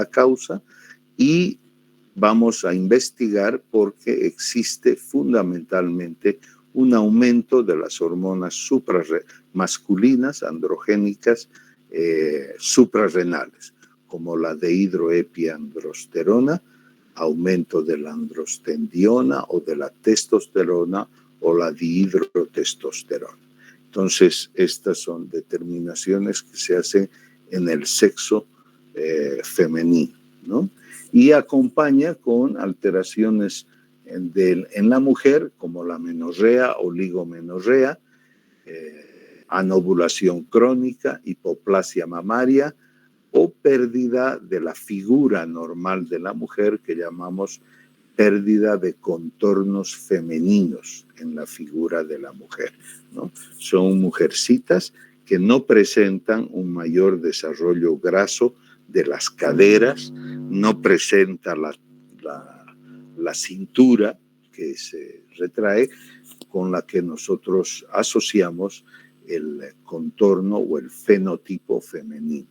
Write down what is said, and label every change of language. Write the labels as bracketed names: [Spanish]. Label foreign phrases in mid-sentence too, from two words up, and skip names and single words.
[Spanish] causa y vamos a investigar porque existe fundamentalmente un aumento de las hormonas masculinas, androgénicas, suprarrenales, como la dehidroepiandrosterona, aumento de la androstendiona o de la testosterona o la dihidrotestosterona. Entonces, estas son determinaciones que se hacen en el sexo femenino, ¿no? Y acompaña con alteraciones en la mujer, como la menorrea, oligomenorrea, anovulación crónica, hipoplasia mamaria o pérdida de la figura normal de la mujer, que llamamos pérdida de contornos femeninos en la figura de la mujer, ¿no? Son mujercitas que no presentan un mayor desarrollo graso de las caderas, no presenta la cintura que se retrae, con la que nosotros asociamos el contorno o el fenotipo femenino.